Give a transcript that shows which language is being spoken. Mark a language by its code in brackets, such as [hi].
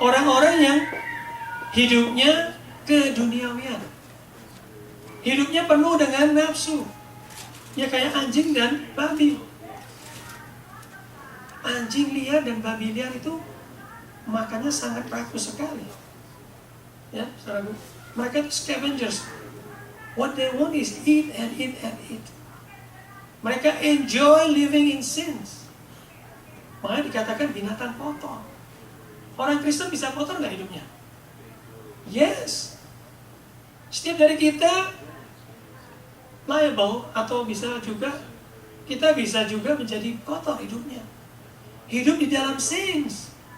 [id] Orang-orang yang hidupnya keduniawian, hidupnya penuh dengan nafsu. Ya kayak anjing dan babi. Anjing liar dan babi liar itu makannya sangat rakus sekali. Ya, saudaraku. Mereka itu scavengers. [en] What they want is eat and eat and eat. [id] Mereka [en] enjoy living in sins. [id] Makanya dikatakan binatang kotor. Orang Kristen bisa kotor nggak hidupnya? Yes. Setiap dari kita liable atau kita bisa juga menjadi kotor hidupnya. Hidup di dalam sins.